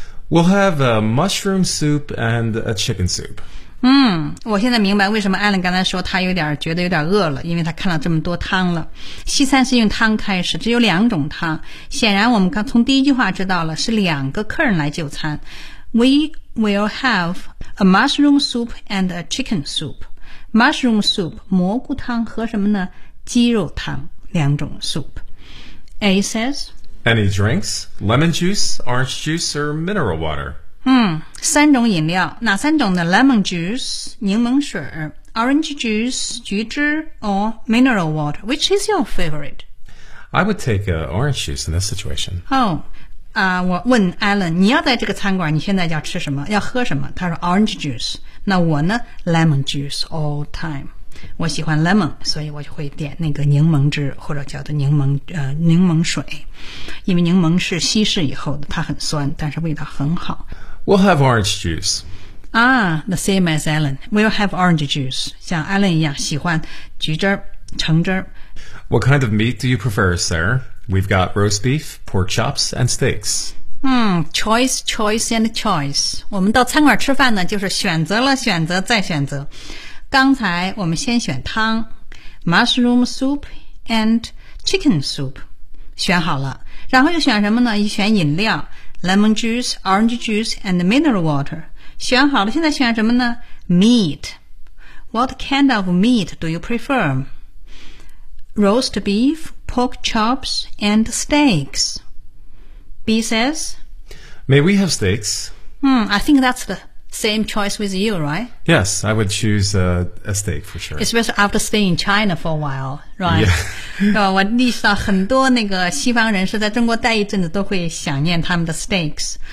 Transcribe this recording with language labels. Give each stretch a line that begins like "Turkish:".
English: We'll have a mushroom soup and a chicken soup.
Chinese: 我现在明白为什么 Alan 刚才说他有点觉得有点饿了，因为他看了这么多汤了。西餐是用汤开始，只有两种汤。显然我们刚从第一句话知道了是两个客人来就餐。
English: We will have a mushroom soup and a chicken soup. Mushroom soup,
Chinese: 蘑菇汤和什么呢？鸡肉汤，两种 soup.
English: A says, Any drinks? Lemon juice, orange juice, or mineral water?
Chinese: 三种饮料，哪三种呢？
English: Lemon juice,
Chinese: 柠檬水，
English: Orange juice,
Chinese: 橘汁，
English: or mineral water. Which is your favorite? I would take orange juice in this situation.
Chinese: Oh. 我问 Alan, 你要在这个餐馆你现在要吃什么要喝什么他说
English: orange juice,
Chinese: 那我呢
English: lemon juice all time,
Chinese: 我喜欢 lemon, 所以我就会点那个柠檬汁或者叫做柠檬水因为柠檬是稀释以后的它很酸但是味道很好。
English: We'll have orange juice. The same as Alan, we'll have orange juice,
Chinese: 像 Alan 一样喜欢橘汁橙汁。
English: What kind of meat do you prefer, sir? We've got roast beef, pork chops, and steaks. Choice, choice, and choice.
Chinese: 我们到餐馆吃饭呢，就是选择了选择再选择。刚才我们先选汤 ，
English: mushroom soup and chicken soup，
Chinese: 选好了。然后又选什么呢？又选饮料 ，
English: lemon juice, orange juice, and mineral water。
Chinese: 选好了，现在选什么呢 ？
English: Meat. What kind of meat do you prefer? Roast beef. Pork chops and steaks. B says, May we have steaks? I think that's the same choice with you, right? Yes, I would choose a steak for sure. Especially after staying in China for a while, right? Yeah.
Chinese: 我意识到很多那个西方人士在中国待一阵子都会想念他们的 steaks.